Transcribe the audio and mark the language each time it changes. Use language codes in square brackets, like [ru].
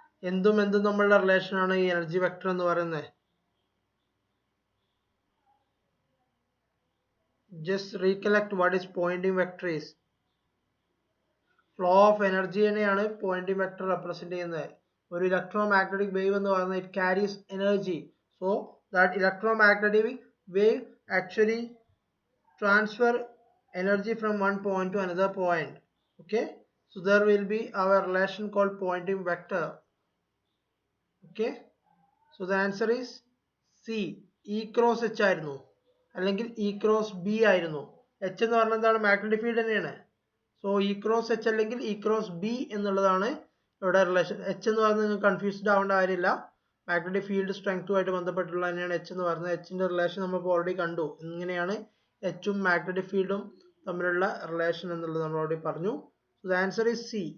[ml] എന്തും തമ്മിലുള്ള റിലേഷൻ ആണ് ഈ എനർജി വെക്ടർ എന്ന് പറയുന്നത്. [en] Just recollect what is pointing vector is. Flow of എനർജിനെയാണ് pointing vector represent ചെയ്യുന്നത്. [ml] ഒരു [en] Electromagnetic wave എന്ന് പറയുന്നത് it carries energy. So that electromagnetic wave actually transfer energy from one point to another point. Okay, so there will be our relation called pointing vector. Okay, so the answer is C. E cross H [ml] ആയിരുന്നു, അല്ലെങ്കിൽ [en] E cross B ആയിരുന്നു. [ml] H എന്ന് പറഞ്ഞാൽ എന്താണ്, magnetic field തന്നെയാണ്. So E cross H അല്ലെങ്കിൽ E cross B എന്നുള്ളതാണ് ഇവിടെ റിലേഷൻ. H എന്ന് പറഞ്ഞാൽ നിങ്ങൾക്ക് കൺഫ്യൂസ്ഡ് ആവേണ്ട കാര്യമില്ല, മാഗ്നറ്റിക് ഫീൽഡ് സ്ട്രെങ്ത്തുമായിട്ട് ബന്ധപ്പെട്ടുള്ള തന്നെയാണ് H എന്ന് പറയുന്നത്. Hന്റെ റിലേഷൻ നമ്മൾ ഓൾറെഡി കണ്ടു. എങ്ങനെയാണ് Hഉം മാഗ്നറ്റിക് ഫീൽഡും തമ്മിലുള്ള റിലേഷൻ എന്നുള്ളത് നമ്മൾ ഓൾറെഡി പറഞ്ഞു. [en] So the answer is C.